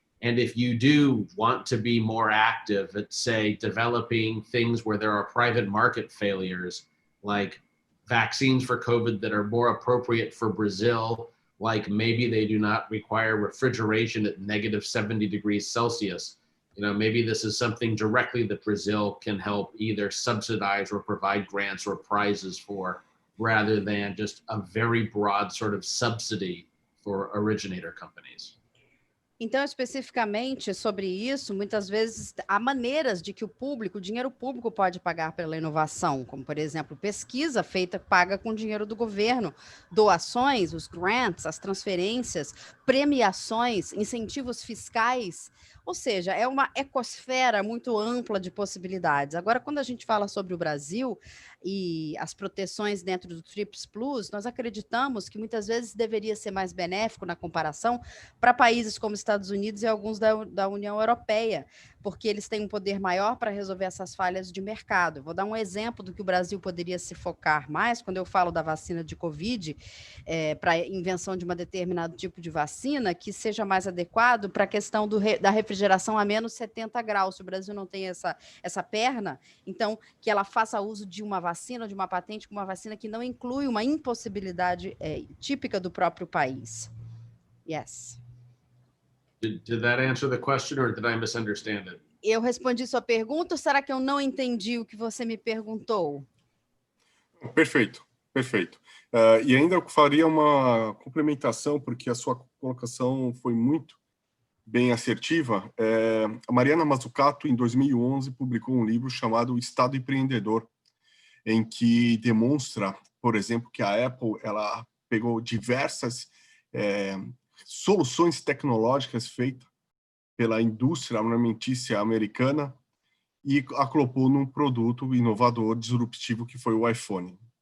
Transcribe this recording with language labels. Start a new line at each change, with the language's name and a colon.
English: And if you do want to be more active at, say, developing things where there are private market failures, like vaccines for COVID that are more appropriate for Brazil, like maybe they do not require refrigeration at -70 degrees Celsius. You know, maybe this is something directly that Brazil can help either subsidize or provide grants or prizes for, rather than just a very broad sort of subsidy for originator companies.
Portuguese: Então, especificamente sobre isso, muitas vezes há maneiras de que o dinheiro público pode pagar pela inovação, como, por exemplo, pesquisa feita, paga com dinheiro do governo, doações, os grants, as transferências, premiações, incentivos fiscais, ou seja, é uma ecosfera muito ampla de possibilidades. Agora, quando a gente fala sobre o Brasil e as proteções dentro do TRIPS Plus, nós acreditamos que muitas vezes deveria ser mais benéfico na comparação para países como Estados Unidos e alguns da União Europeia, porque eles têm um poder maior para resolver essas falhas de mercado. Vou dar um exemplo do que o Brasil poderia se focar mais, quando eu falo da vacina de Covid, para a invenção de um determinado tipo de vacina, que seja mais adequado para a questão da refrigeração a menos 70 graus. Se o Brasil não tem essa perna, então que ela faça uso de uma vacina, de uma patente com uma vacina que não inclui uma impossibilidade típica do próprio país.
English: Yes. Did that answer the question or did I misunderstand it?
Portuguese: Eu respondi sua pergunta ou será que eu não entendi o que você me perguntou? Perfeito, perfeito. E ainda eu faria uma complementação, porque a sua colocação foi muito bem assertiva. A Mariana Mazzucato, em 2011, publicou um livro chamado Estado Empreendedor, em que demonstra, por exemplo, que a Apple ela pegou diversas soluções tecnológicas feitas pela indústria armamentícia americana e acoplou num produto inovador, disruptivo, que foi o iPhone.